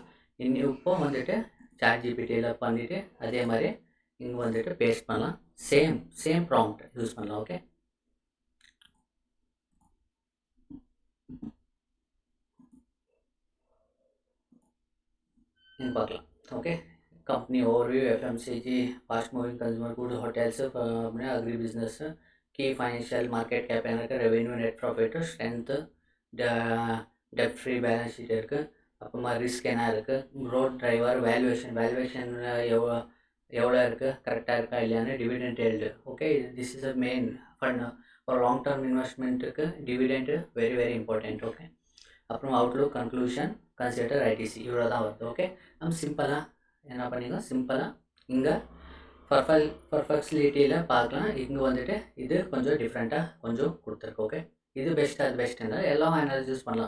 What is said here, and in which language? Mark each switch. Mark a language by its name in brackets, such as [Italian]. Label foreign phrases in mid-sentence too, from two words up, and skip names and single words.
[Tamil] இப்போ சாட்ஜிபிடியில் பண்ணிவிட்டு அதே மாதிரி இங்கே பேஸ்ட் பண்ணலாம். [English] same prompt use [Tamil] பண்ணலாம். ஓகே, இங்கே பார்க்கலாம். ஓகே, [English] company overview, FMCG, fast moving consumer good, hotels, अपने agri business, की financial market cap revenue, net profit, strength, debt free balance sheet [Tamil] அப்புறமா ரிஸ்க் என்ன இருக்குது, க்ரோத் டிரைவர், வேல்யூவேஷன் எவ்வளோ இருக்குது, கரெக்டாக இருக்கா இல்லையான்னு, டிவிடெண்ட் ஏல்டு. [English] Okay, this is a main fund. [Tamil] ஒரு [English] long term investment dividend very very important. [Tamil] ஓகே, அப்புறம் [English] outlook, conclusion, consider, [Tamil] ஐடிசி இவ்வளோ தான் வருது. ஓகே, நம்ம சிம்பிளாக என்ன பண்ணிங்க, சிம்பிளாக இங்கே பர்ஃபெக்ட்லிட்டியில் பார்க்கலாம். இங்கே இது கொஞ்சம் டிஃப்ரெண்ட்டாக கொஞ்சம் கொடுத்துருக்கு. ஓகே, இது பெஸ்ட்டு அது பெஸ்ட்டுன்னா எல்லாம் அனாலிசிஸ் பண்ணலாம்.